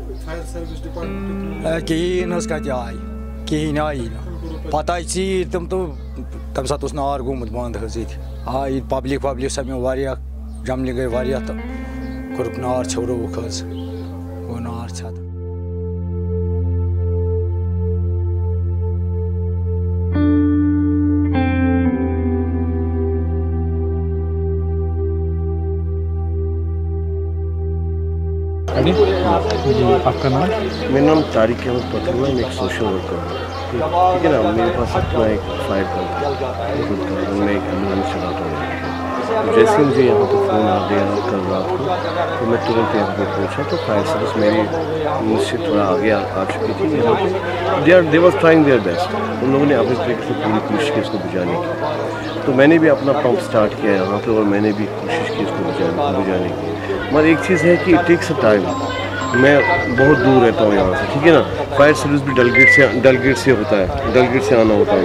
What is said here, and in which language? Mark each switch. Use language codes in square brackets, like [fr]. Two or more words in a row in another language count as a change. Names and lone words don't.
[ks] کِہیٖنۍ حظ کَتہِ آیہِ کِہیٖنۍ آیی نہٕ پتہٕ آیہِ ژیٖرۍ تِم تہٕ تَمہِ ساتہٕ اوس نار گوٚمُت بنٛد حظ ییٚتہِ آے ییٚتہِ پبلِک سَمیو واریاہ جملہِ گٔے واریاہ تہٕ کوٚرُکھ نار ژھیورووُکھ حظ گوٚو نار ژھٮ۪تہٕ [ur] آپ کا نام؟ میرا نام طارق احمد پتھر ہے. میں ایک سوشل ورکر ہوں. ٹھیک ہے نا. میرے پاس اپنا ایک فائر کمپنی میں ایک ایمبولینس چلاتا ہوں. جیسے مجھے یہاں پہ فون آ گیا کل رات کو تو میں ترنت یہاں پہ پہنچا تو فائر سروس میری سے تھوڑا آگے آ چکی تھی. یہاں پہ [en] they was trying their best. [ur] ان لوگوں نے اپنے طریقے سے پوری کوشش کی اس کو بجانے کی. تو میں نے بھی اپنا پمپ اسٹارٹ کیا یہاں پہ اور میں نے بھی کوشش کی اس کو بجانے کی. مگر ایک چیز ہے کہ [en] it takes a time. [ur] میں بہت دور رہتا ہوں یہاں سے. ٹھیک ہے نا. فائر سروس بھی ڈل گیٹ سے ہوتا ہے. ڈل گیٹ سے آنا ہوتا ہے.